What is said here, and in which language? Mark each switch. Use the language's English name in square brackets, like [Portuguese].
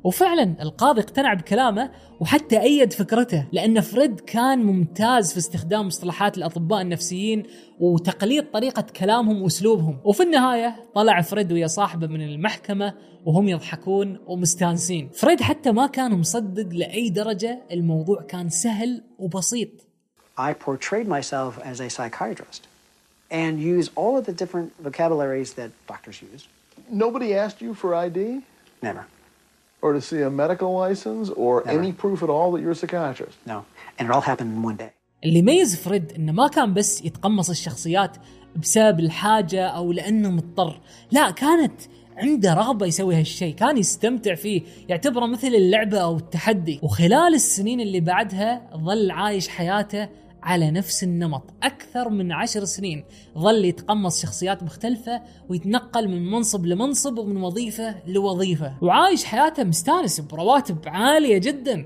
[Arabic] وفعلا القاضي اقتنع بكلامه وحتى أيد فكرته، لأن فريد كان ممتاز في استخدام مصطلحات الأطباء النفسيين وتقليد طريقة كلامهم وأسلوبهم. وفي النهاية طلع فريد ويا صاحبه من المحكمة وهم يضحكون ومستانسين. فريد حتى ما كان مصدق لأي درجة الموضوع كان سهل وبسيط. [English] I portrayed myself as a psychiatrist and use all of the different vocabularies that doctors use. Nobody asked you for ID? Never. Or to see a medical license or Never. Any proof at all that you're a psychiatrist? No. And it all happened in one day. [Arabic] اللي ميز فريد انه ما كان بس يتقمص الشخصيات بسبب الحاجة او لانه مضطر، لا، كانت عنده رغبة يسوي هالشيء، كان يستمتع فيه، يعتبره مثل اللعبة او التحدي. وخلال السنين اللي بعدها ظل عايش حياته على نفس النمط، أكثر من 10 سنين ظل يتقمص شخصيات مختلفة ويتنقل من منصب لمنصب ومن وظيفة لوظيفة، وعايش حياته مستانس برواتب عالية جدا.